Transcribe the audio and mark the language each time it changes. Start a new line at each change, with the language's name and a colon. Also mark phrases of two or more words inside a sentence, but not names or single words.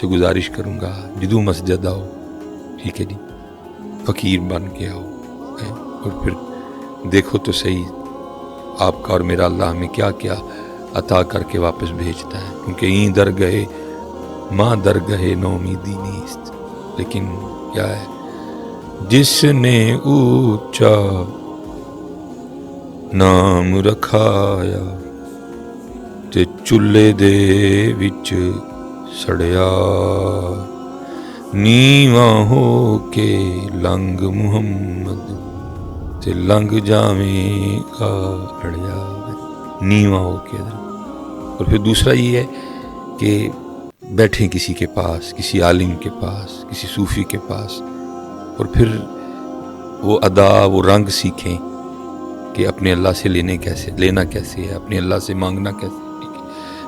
Urdu: گزارش کروں گا، جدو مسجد آؤ، ٹھیک ہے جی، فقیر بن کے آؤ، اور پھر دیکھو تو صحیح آپ کا اور میرا اللہ ہمیں کیا کیا عطا کر کے واپس بھیجتا ہے، کیونکہ
Persian: این در گئے ماں در گئے نومیدی نیست،
Urdu: لیکن کیا ہے، جس نے اونچا
Punjabi: نام رکھایا تے چولہے دے وچ سڑیا، نیواں ہو کے لنگ محمد تے لنگ جاویں گا اڑیا، نیواں ہو کے۔
Urdu: اور پھر دوسرا یہ ہے کہ بیٹھیں کسی کے پاس، کسی عالم کے پاس، کسی صوفی کے پاس، اور پھر وہ ادا، وہ رنگ سیکھیں کہ اپنے اللہ سے لینا کیسے ہے، اپنے اللہ سے مانگنا کیسے ہے، ٹھیک ہے۔